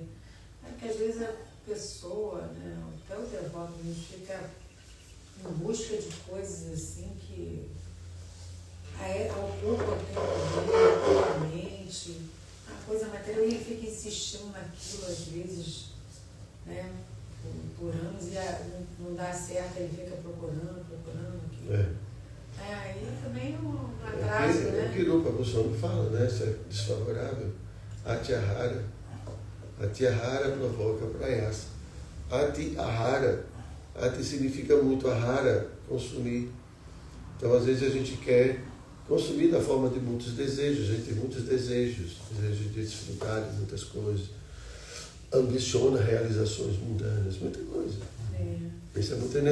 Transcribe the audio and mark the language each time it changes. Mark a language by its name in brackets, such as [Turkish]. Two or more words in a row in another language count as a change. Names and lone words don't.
[Portuguese] É que às vezes a pessoa, né, até o devoto mesmo, fica em busca de coisas assim que ocupam o tempo dele, a mente, a coisa material, e ele fica insistindo naquilo às vezes, né, por anos, e não dá certo, ele fica procurando aquilo. Aí também um atraso, né? O que Rupa Goswami fala, né? Isso é desfavorável. Atyahara. Atyahara provoca prayasa. Ati-ahara. Ati significa muito, ahara, consumir. Então, às vezes, a gente quer consumir da forma de muitos desejos. A gente tem muitos desejos. Desejo de desfrutar de muitas coisas. Ambiciona realizações mundanas, muita coisa. Isso é muita energia.